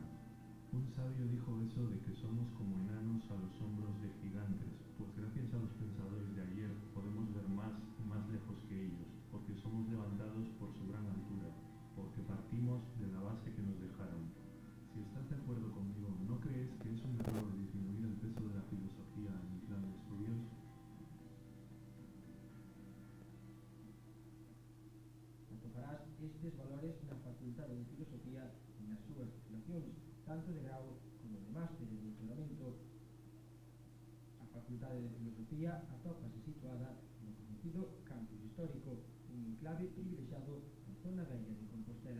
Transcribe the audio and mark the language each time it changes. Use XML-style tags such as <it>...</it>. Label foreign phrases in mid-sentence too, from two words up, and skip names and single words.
<es>Un sabio dijo eso de que somos como enanos a los hombros de gigantes, pues gracias a los pensadores de ayer podemos ver más y más lejos que ellos, porque somos levantados por su gran altura, porque partimos de la base que nos dejaron. Si estás de acuerdo conmigo, ¿no crees que es un error disminuir el peso de la filosofía en el plan de estudios?</es> <gl>Atoparás estes valores na Facultade de Filosofía e nas súas titulacións, tanto de grau como de máster e doutoramento. A Facultade de Filosofía atópase situada no conocido campus histórico, un enclave privilexiado na zona bella de Compostela.</gl>